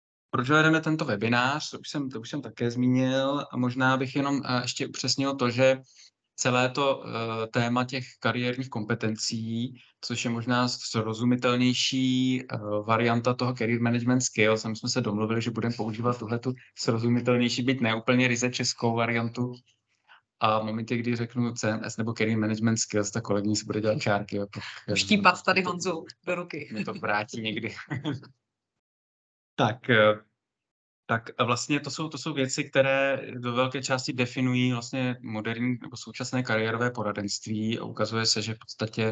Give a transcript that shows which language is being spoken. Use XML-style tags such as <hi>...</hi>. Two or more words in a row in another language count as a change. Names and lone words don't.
<cs>Proč vedeme tento webinář? To už jsem také zmínil a možná bych jenom ještě upřesnil to, že celé to téma těch kariérních kompetencí, což je možná srozumitelnější varianta toho</cs> <en>career management skills.</en> <cs>A my jsme se domluvili, že budeme používat tuhletu srozumitelnější, byť ne úplně ryze českou variantu. A v momentě, kdy řeknu CMS nebo</cs> <en>career management skills,</en> <cs>tak kolegyně si bude dělat čárky. Jo, Štípat tady Honzu do ruky. Mě to vrátí někdy. Tak vlastně to jsou věci, které do velké části definují vlastně moderní nebo současné kariérové poradenství a ukazuje se, že v podstatě</cs>